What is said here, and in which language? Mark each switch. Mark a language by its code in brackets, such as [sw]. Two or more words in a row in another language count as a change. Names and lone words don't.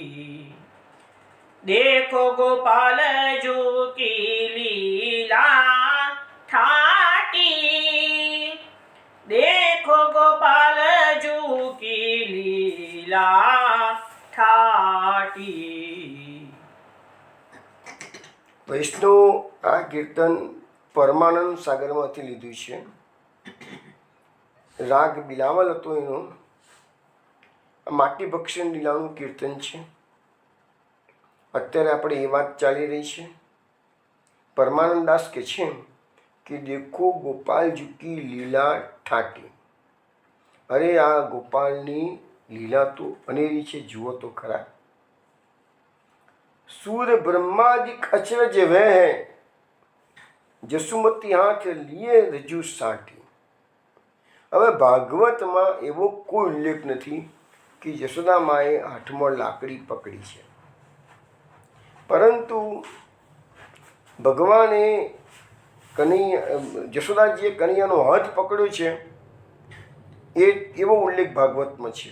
[hi] देखो गोपाल जू की लीला ठाटी। देखो गोपाल जू की लीला ठाटी। [gu] વૈષ્ણવ આ કીર્તન પરમાનંદ સાગરમાંથી લીધું છે. રાગ બિલાવલ હતો એનો. માટી ભક્ષણ લીલાનું કીર્તન છે. અત્યારે આપણે એ વાત ચાલી રહી છે. પરમાનંદ દાસ કહે છે કે [hi] देखो गोपालजी की लीला ठाटी. [gu] અરે આ ગોપાલની લીલા તો અનેરી છે, જુઓ તો ખરા. [hi] सूर ब्रह्मादिक अचरज वह है, जसुमती हाथ लिए रजू साटी. [gu] હવે ભાગવતમાં એવો કોઈ ઉલ્લેખ નથી કે જશોદા માએ હાથમાં લાકડી પકડી છે, પરંતુ ભગવાને જશોદાજીએ કનૈયાનો હાથ પકડ્યો છે એ એવો ઉલ્લેખ ભાગવતમાં છે.